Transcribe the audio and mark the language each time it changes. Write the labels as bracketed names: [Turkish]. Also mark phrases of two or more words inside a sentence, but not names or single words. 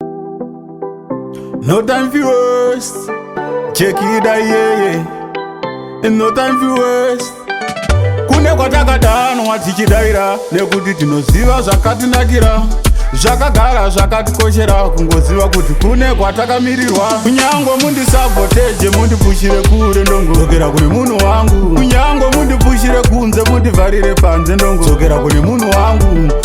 [English] No time for words. Check it out, yeah, yeah. No time for words. [Shona] Kune kwatakadanwa tichidaira, nekuti tinoziva zvakatinakira, zvakagara zvakatikoshera, kungoziva kuti kune kwatakamirirwa. Kunyangwe mundisaboteje, mundipushire kure, ndongo dzokera kune munhu wangu. Kunyangwe mundipushire kunze, mundivharire panze, ndongo dzokera kune munhu wangu.